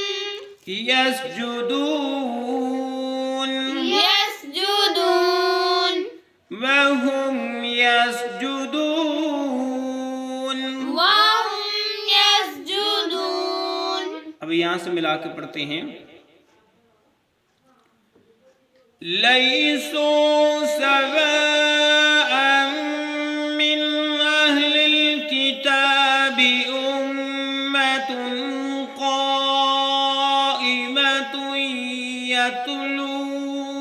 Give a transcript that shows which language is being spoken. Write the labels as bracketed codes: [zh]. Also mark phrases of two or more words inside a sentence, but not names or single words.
[ar] यस्जुदून यस्जुदून وهم يسجدون. وهم يسجدون. [hi] अब यहाँ से मिला के पढ़ते हैं। [ar] ليسوا سواء من أهل الكتاب أمة قائمة يتلون